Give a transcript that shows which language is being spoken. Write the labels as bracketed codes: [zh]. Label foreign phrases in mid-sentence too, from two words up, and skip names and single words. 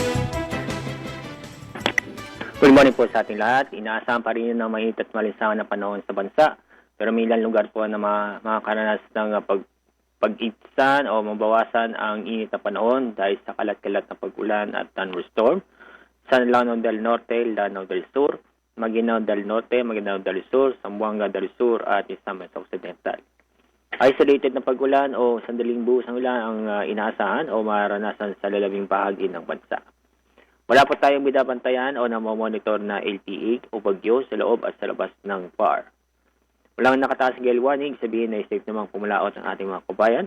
[en] Good morning [tl] po sa ating lahat. Inaasahan pa rin yun ng mainit at malinsangan na panahon sa bansa. Pero may ilang lugar po na makakaranas ng pag-itsan o mabawasan ang init na panahon dahil sa kalat-kalat na pag-ulan at thunderstorm sa Lanao del Norte, Lanao del Sur, Maguinao del Norte, Maguinao del Sur, Zamboanga del Sur at Misamis Occidental. Isolated na pag-ulan o sandaling buhos ng ulan ang inaasahan o maranasan sa lalabing bahagi ng bansa. Wala po tayong binabantayan o namomonitor na LTE o bagyo sa loob at sa labas ng PAR. Walang nakataas gale warning, sabihin na safe namang pumulaot ang ating mga kabayan.